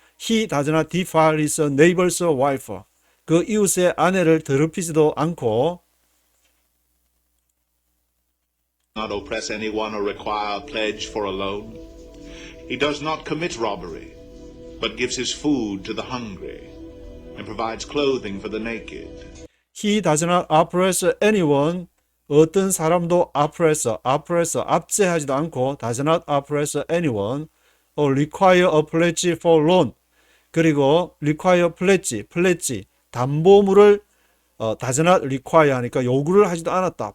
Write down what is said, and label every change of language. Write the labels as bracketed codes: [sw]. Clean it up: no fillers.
[en] He does not defile his neighbor's wife. [ko] 그 이웃의 아내를 더럽히지도 않고 [en] not oppress anyone or require a pledge for a loan. He does not commit robbery, but gives his food to the hungry and provides clothing for the naked. He does not oppress anyone. [ko] 어떤 사람도 [en] oppress, [ko] 압제하지도 않고 [en] does not oppress anyone or require a pledge for loan. [ko] 그리고 [en] require pledge, [ko] 담보물을 [en] does not require [ko] 하니까 요구를 하지도 않았다.